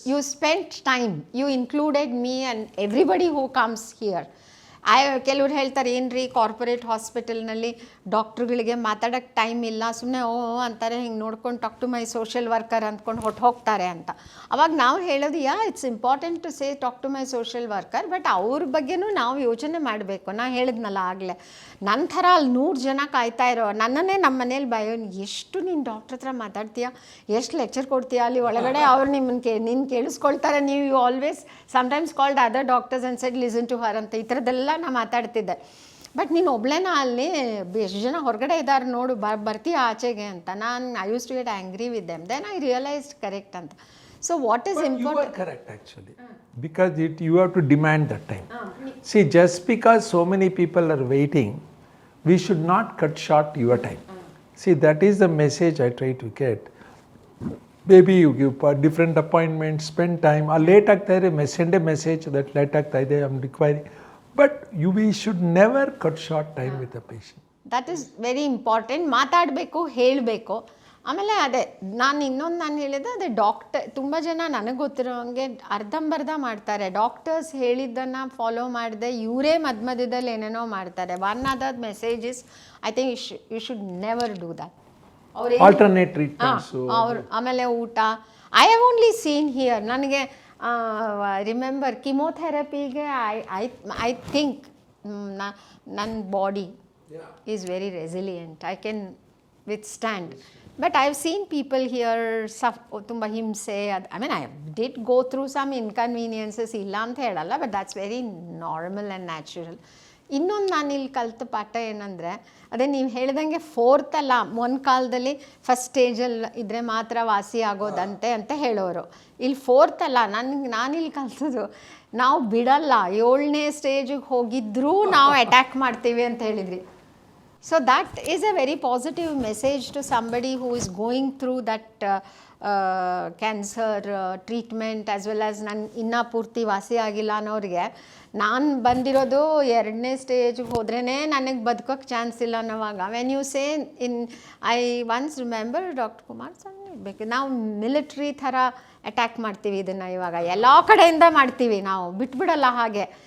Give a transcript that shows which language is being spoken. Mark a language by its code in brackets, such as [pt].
[en] You spent time, you included me and everybody who comes here. [kn] ಕೆಲವ್ರು ಹೇಳ್ತಾರೆ, ಏನ್ರಿ corporate ಹಾಸ್ಪಿಟಲ್ನಲ್ಲಿ ಡಾಕ್ಟ್ರುಗಳಿಗೆ ಮಾತಾಡೋಕ್ಕೆ ಟೈಮ್ ಇಲ್ಲ, ಸುಮ್ಮನೆ ಅಂತಾರೆ, ಹಿಂಗೆ ನೋಡ್ಕೊಂಡು [en] talk to my social worker [kn] ಅಂದ್ಕೊಂಡು ಹೋಗ್ತಾರೆ ಅಂತ. ಅವಾಗ ನಾವು ಹೇಳೋದು, [en] it's important to say talk to my social worker, but [kn] ಅವ್ರ ಬಗ್ಗೆನೂ ನಾವು ಯೋಚನೆ ಮಾಡಬೇಕು. ನಾ ಹೇಳಿದ್ನಲ್ಲ ಆಗಲೇ, ನನ್ನ ಥರ ಅಲ್ಲಿ 100 ಜನ ಕಾಯ್ತಾ ಇರೋ, ನನ್ನನ್ನೇ ನಮ್ಮ ಮನೇಲಿ ಎಷ್ಟು ನೀನು ಡಾಕ್ಟ್ರ್ ಹತ್ರ ಮಾತಾಡ್ತೀಯಾ, ಎಷ್ಟು ಲೆಕ್ಚರ್ ಕೊಡ್ತೀಯಾ ಅಲ್ಲಿ ಒಳಗಡೆ, ಅವ್ರು ನಿನ್ನ ಕೇಳಿಸ್ಕೊಳ್ತಾರೆ. [en] ನೀವು you always sometimes called other doctors and said listen to her ಅಂತ, [kn] ಈ ಥರದ್ದೆಲ್ಲ ನಾ ಮಾತಾಡ್ತಿದ್ದೆ. ಬಟ್ ನೀನು ಒಬ್ಳೇನ ಅಲ್ಲಿ ಎಷ್ಟು ಜನ ಹೊರಗಡೆ ಇದ್ದಾರೆ ನೋಡು, ಬರ್ತೀಯ ಆಚೆಗೆ ಅಂತ. [en] I use to get angry with them. Then I realised correct ಅಂತ. So what is important? You are correct actually, because you have to demand that time. See, just because so many people are waiting, we should not cut short your time. See, that is the message I try to get. Maybe you give different appointments, spend time. Late [kn] ಆಗ್ತಾ ಇದೆ, [en] send a message that late ಆಗ್ತಾ ಇದೆ, I'm requiring. But we should never cut short time with the patient. That is very important. [kn] ಮಾತಾಡಬೇಕು, ಹೇಳಬೇಕು. ಆಮೇಲೆ ನಾನು ಹೇಳಿದೆ, ಅದೇ ತುಂಬ ಜನ ನನಗೆ ಗೊತ್ತಿರೋ ಹಂಗೆ ಅರ್ಧಂಬರ್ಧ ಮಾಡ್ತಾರೆ. ಡಾಕ್ಟರ್ಸ್ ಹೇಳಿದ್ದನ್ನು ಫಾಲೋ ಮಾಡದೆ ಇವರೇ ಮಧ್ಯದಲ್ಲಿ ಏನೇನೋ ಮಾಡ್ತಾರೆ. [en] One other message is, I think you should never do that. Alternate treatments, [kn] ಆಮೇಲೆ ಊಟ. [en] I have only seen here, ನನಗೆ remember ಕಿಮೋಥೆರಪಿಗೆ I think ನನ್ನ body is very resilient, I can withstand. But I've seen people here [kn] ತುಂಬ ಹಿಂಸೆ. [en] I did go through some inconveniences, [kn] ಇಲ್ಲ ಅಂತ ಹೇಳಲ್ಲ, [en] But that's very normal and natural. [kn] ಇನ್ನೊಂದು ನಾನಿಲ್ಲಿ ಕಲಿತ ಪಾಠ ಏನಂದರೆ, ಅದೇ ನೀವು ಹೇಳ್ದಂಗೆ ಫೋರ್ತ್ ಅಲ್ಲ, ಒಂದು ಕಾಲದಲ್ಲಿ ಫಸ್ಟ್ ಸ್ಟೇಜಲ್ಲಿ ಇದ್ದರೆ ಮಾತ್ರ ವಾಸಿ ಆಗೋದಂತೆ ಅಂತ ಹೇಳೋರು. ಇಲ್ಲಿ ಫೋರ್ತ್ ಅಲ್ಲ, ನಾನಿಲ್ಲಿ ಕಲಿತದ್ದು, ನಾವು ಬಿಡಲ್ಲ, 7ನೇ ಸ್ಟೇಜಿಗೆ ಹೋಗಿದ್ರೂ ನಾವು ಅಟ್ಯಾಕ್ ಮಾಡ್ತೀವಿ ಅಂತ ಹೇಳಿದ್ರಿ. [en] So that is a very positive message to somebody who is going through that cancer treatment, as well as [kn] ನಾನು ಇನ್ನೂ ಪೂರ್ತಿ ವಾಸಿ ಆಗಿಲ್ಲ ಅನ್ನೋರಿಗೆ. ನಾನು ಬಂದಿರೋದು 2ನೇ ಸ್ಟೇಜ್ಗೆ ಹೋದ್ರೇ ನನಗೆ ಬದುಕೋಕ್ಕೆ ಚಾನ್ಸ್ ಇಲ್ಲ ಅನ್ನೋವಾಗ, [en] when you say I once remember [kn] doctor Kumar ಇರಬೇಕು, ನಾವು ಮಿಲಿಟ್ರಿ ಥರ ಅಟ್ಯಾಕ್ ಮಾಡ್ತೀವಿ ಇದನ್ನು, ಇವಾಗ ಎಲ್ಲ ಕಡೆಯಿಂದ ಮಾಡ್ತೀವಿ, ನಾವು ಬಿಟ್ಬಿಡಲ್ಲ ಹಾಗೆ.